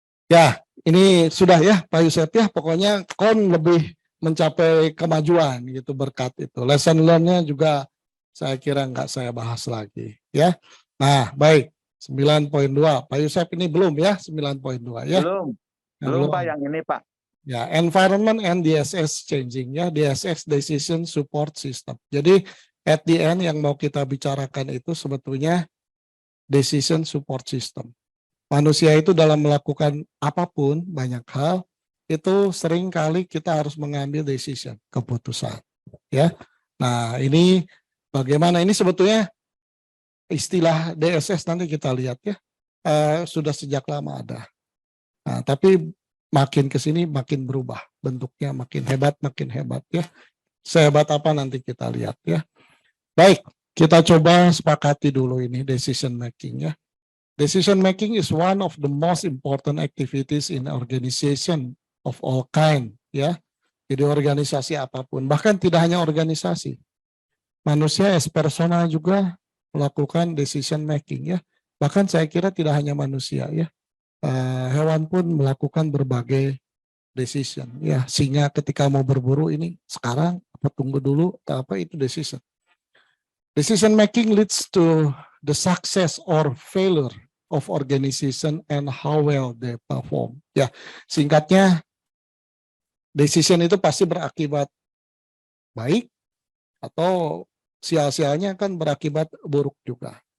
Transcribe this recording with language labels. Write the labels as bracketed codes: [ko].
[id] Ya, ini sudah ya Pak Yusef ya, pokoknya lebih mencapai kemajuan gitu berkat itu. Lesson learn-nya juga saya kira nggak saya bahas lagi ya. Nah, baik. 9.2. Pak Yusef ini belum ya 9.2 ya. Belum Pak yang ini Pak. [en] Ya, environment and DSS changing ya, DSS decision support system. [id] Jadi [en] at the end [id] yang mau kita bicarakan itu sebetulnya decision support system. Manusia itu dalam melakukan apapun, banyak hal, itu sering kali kita harus mengambil decision, keputusan. Ya, nah ini Bagaimana ini sebetulnya istilah DSS nanti kita lihat ya, sudah sejak lama ada. Nah, tapi makin ke sini makin berubah bentuknya, makin hebat ya. Sehebat apa nanti kita lihat ya. Baik, kita coba sepakati dulu ini decision making ya. [en] Decision making is one of the most important activities in organization of all kind ya. [id] Jadi organisasi apapun, bahkan tidak hanya organisasi. Manusia as persona juga melakukan decision making ya. Bahkan saya kira tidak hanya manusia ya. Hewan pun melakukan berbagai decision ya. Singa ketika mau berburu ini sekarang apa tunggu dulu atau apa itu decision. [en] Decision making leads to the success or failure of organization and how well they perform. [id] Ya, singkatnya decision itu pasti berakibat baik atau sial-sialnya kan berakibat buruk juga.